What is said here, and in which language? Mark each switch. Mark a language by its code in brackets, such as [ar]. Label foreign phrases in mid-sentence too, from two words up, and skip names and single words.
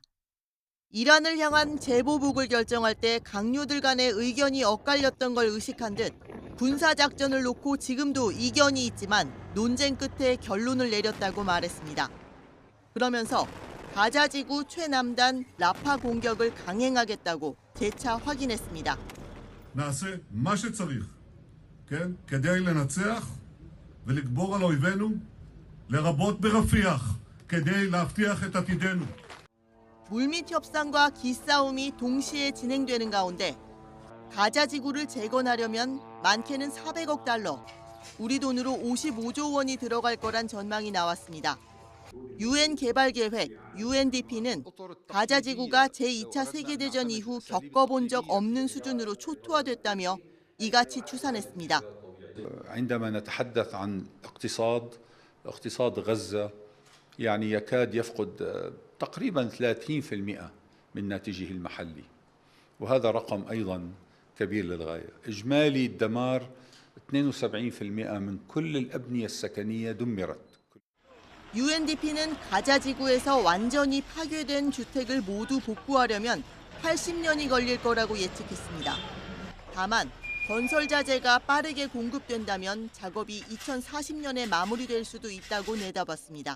[ko] 이란을 향한 재보복을 결정할 때 강요들 간의 의견이 엇갈렸던 걸 의식한 듯 군사작전을 놓고 지금도 이견이 있지만 논쟁 끝에 결론을 내렸다고 말했습니다. 그러면서 가자지구 최남단 라파 공격을 강행하겠다고 재차 확인했습니다. [he] נעשה מה שצריך, כן? כדי לנצח ולגבור על אויבינו, לרבות ברפיח, כדי להבטיח את עתידנו. [ko] 물밑 협상과 기싸움이 동시에 진행되는 가운데 가자 지구를 재건하려면 많게는 400억 달러, 우리 돈으로 55조 원이 들어갈 거란 전망이 나왔습니다. UN 개발계획 UNDP는 가자 지구가 제2차 세계대전 이후 겪어본 적 없는 수준으로 초토화됐다며 이같이 추산했습니다. [ar] عندما نتحدث عن اقتصاد غزة يعني يكاد يفقد تقريبا 30% من ناتجه المحلي وهذا رقم أيضا كبير للغاية. إجمالي الدمار 72% من كل الأبنية السكنية دمرت. [ko] UNDP는 가자 지구에서 완전히 파괴된 주택을 모두 복구하려면 80년이 걸릴 거라고 예측했습니다. 다만 건설 자재가 빠르게 공급된다면 작업이 2040년에 마무리될 수도 있다고 내다봤습니다.